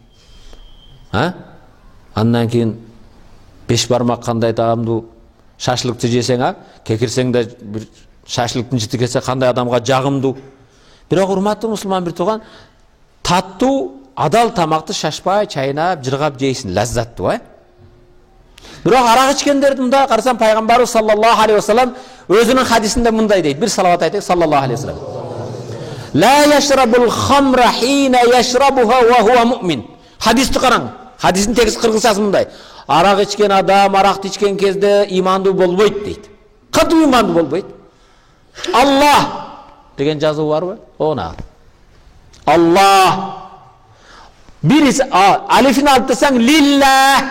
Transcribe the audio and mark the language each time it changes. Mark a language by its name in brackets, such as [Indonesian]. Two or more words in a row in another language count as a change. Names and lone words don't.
[Kyrgyz] Андан кийин 5 бармак кандай даамдуу, шашлыкты жесең, кекирсең да бир шашлыктын жыты келсе кандай адамга жагымдуу. Бирок урматтуу мусулман бир тууган, таттуу, адал тамакты шашпай чайнап, жыргап жейсиң, лаззаттуу, Бирок арак ичкендерди мындай карасам, пайгамбарыбыз [Arabic] صلى الله عليه وسلم [Kyrgyz] өзүнүн хадисинде мындай дейт. Бир салават айтайык, [Arabic] صلى الله عليه وسلم. لا يشرب الخمر حين يشربها وهو مؤمن. [Kyrgyz] Хадисти караң. Хадистин текст кыргызчасы мындай. Арак ичкен адам аракты ичкен кезде имандуу болбойт дейт. Кантип имандуу болбойт? Аллах деген жазуу барбы? Она. Аллах. Бирisi алифин алып десең лилла.